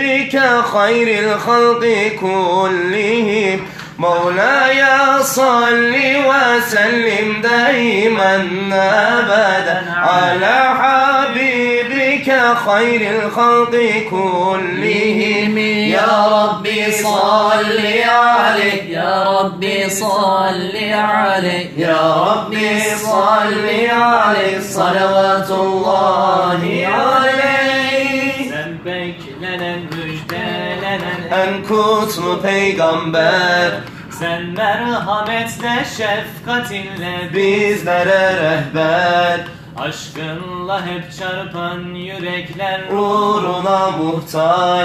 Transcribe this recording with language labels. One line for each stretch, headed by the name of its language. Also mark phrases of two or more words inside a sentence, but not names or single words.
Arabic: بك خير الخلق كلهم مولاي صل وسلم دائما أبدا على حبيبك خير الخلق كلهم يا ربي صل عليه يا ربي صل عليه يا ربي صل عليه صلوات الله عليه.
Turkish: Sen beklenen müjdelenen En kutlu peygamber, sen merhametle şefkatinle bizlere rehber, aşkınla hep çarpan yürekler uğruna muhtaç.